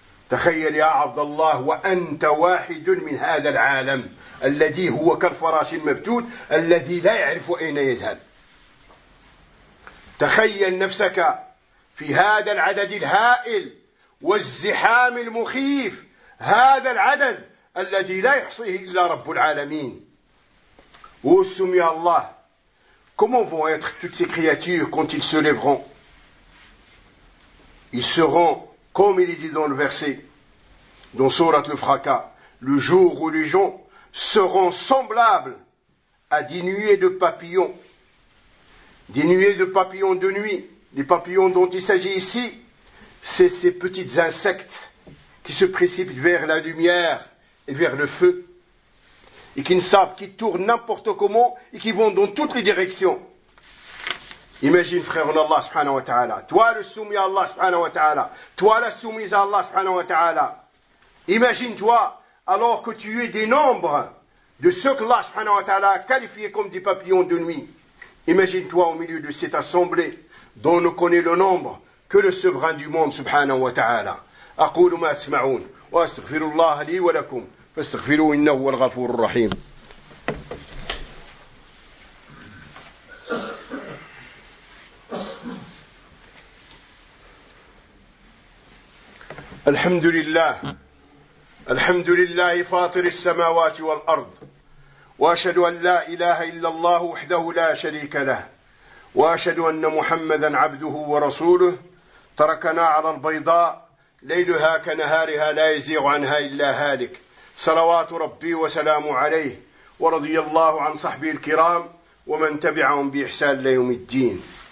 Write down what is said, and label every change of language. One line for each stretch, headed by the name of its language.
Arabic: تخيل يا عبد الله وأنت واحد من هذا العالم الذي هو كالفراش المبتود الذي لا يعرف أين يذهب. تخيل نفسك في هذا العدد الهائل والزحام المخيف، هذا العدد الذي لا يحصيه إلا رب العالمين. وسم يا الله،
French: comment vont être toutes ces créatures quand ils se lèveront? Ils seront, comme il est dit dans le verset, dans Sourate Al-Fraka, le jour où les gens seront semblables à des nuées de papillons. Des nuées de papillons de nuit. Les papillons dont il s'agit ici, c'est ces petits insectes qui se précipitent vers la lumière et vers le feu, et qui ne savent qu'ils tournent n'importe comment et qui vont dans toutes les directions. Imagine, frère, Allah subhanahu wa ta'ala, toi le soumis à Allah subhanahu wa ta'ala, toi la soumise à Allah subhanahu wa ta'ala. Imagine-toi, alors que tu es des nombres de ceux que Allah subhanahu wa ta'ala a qualifiés comme des papillons de nuit. Imagine-toi au milieu de cette assemblée dont ne connaît le nombre que le souverain du monde subhanahu wa ta'ala.
Arabic: Aqulu ma asma'un wa astaghfirullah li wa lakum. فاستغفروا إنه هو الغفور الرحيم. الحمد لله، الحمد لله فاطر السماوات والأرض، وأشهد أن لا إله إلا الله وحده لا شريك له، وأشهد أن محمدا عبده ورسوله، تركنا على البيضاء ليلها كنهارها لا يزيغ عنها إلا هالك، صلوات ربي وسلامه عليه، ورضي الله عن صحبه الكرام ومن تبعهم بإحسان ليوم الدين.